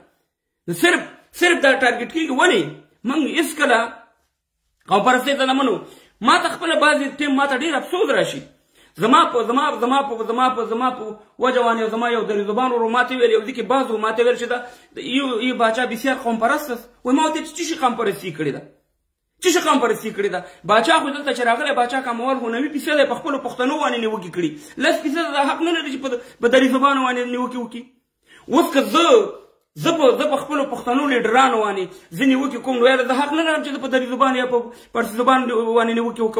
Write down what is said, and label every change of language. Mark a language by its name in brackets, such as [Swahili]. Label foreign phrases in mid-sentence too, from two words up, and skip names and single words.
[Pashto] صرف دا ټارګېټ کېږي. ولې موږ هېڅکله قوم پرستۍ ته نه منو. ما ته خپله بعضې ټیم ما ته ډېر افسوس راشي. زما په وجه باندې زما یو دری زبان ورو ماته ویل، یو ځای کې بعض ماته ویل چې دا یو باچا [Persian] بسیار قوم پرست است. [Pashto] وایي ما ورته څه شي قوم پرستي کړې ده؟ څه شي قوم پرستي کړې ده؟ باچا خو دلته چې راغلی باچا کمول خو 90% په خپلو پښتنو باندې نیوکې کړي، 10% دا حق نه لري چې په دري زبانو باندې نیوکې وکړي. اوس که زه په خپلو پښتنو لیډرانو باندې زه نیوکې کوم، نو یاره زه حق نه لرم چې زه په دري زبان یا په پارسي زبان باندې نیوکې وکړم.